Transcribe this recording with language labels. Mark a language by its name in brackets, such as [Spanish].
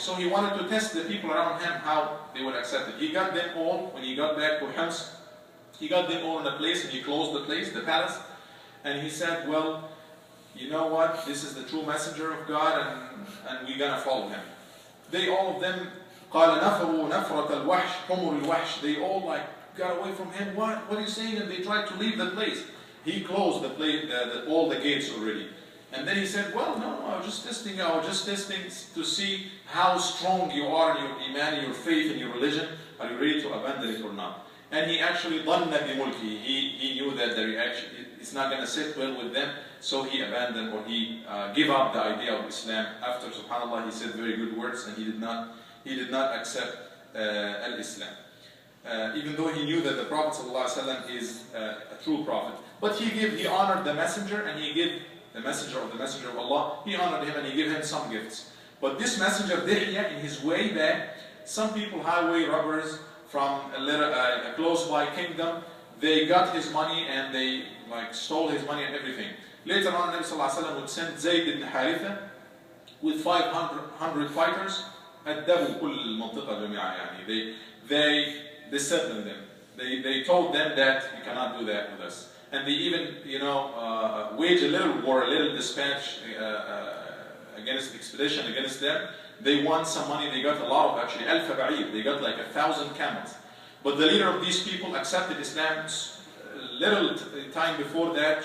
[English] So he wanted to test the people around him how they would accept it. He got them all, when he got back to Hims, he got them all in a place, and he closed the place, the palace, and he said, well, you know what, this is the true messenger of God, and we're going to follow him. They, all of them, [Arabic] قال نفروا نفرة الوحش حمر الوحش. [English] They all got away from him. What are you saying? And they tried to leave the place. He closed the place, all the gates already. And then he said, well, no, I was just testing to see how strong you are in your iman, in your faith, in your religion. Are you ready to abandon it or not? And he actually [Arabic] ظن بملكه. [English] He knew that the reaction, it's not going to sit well with them, so he abandoned, or he gave up the idea of Islam. After, subhanAllah, he said very good words, and he did not accept al-Islam. Even though he knew that the Prophet ﷺ is a true prophet. But he honored the messenger, and he gave the messenger of Allah, he honored him and he gave him some gifts. But this messenger, Dihya, in his way back, some people, highway robbers from a close by kingdom, they got his money and they stole his money and everything. Later on, Nabi Sallallahu Alaihi Wasallam would send Zayd ibn Haritha with 500 fighters. [Arabic] أدبوا كل المنطقة جميعا يعني. [English] They disciplined them. They told them that you cannot do that with us. And they even, wage a little war, a little dispatch expedition against them. They won some money. They got a lot of, actually, [Arabic] alf ba'ir. [English] They got 1,000 camels. But the leader of these people accepted Islam short time before that.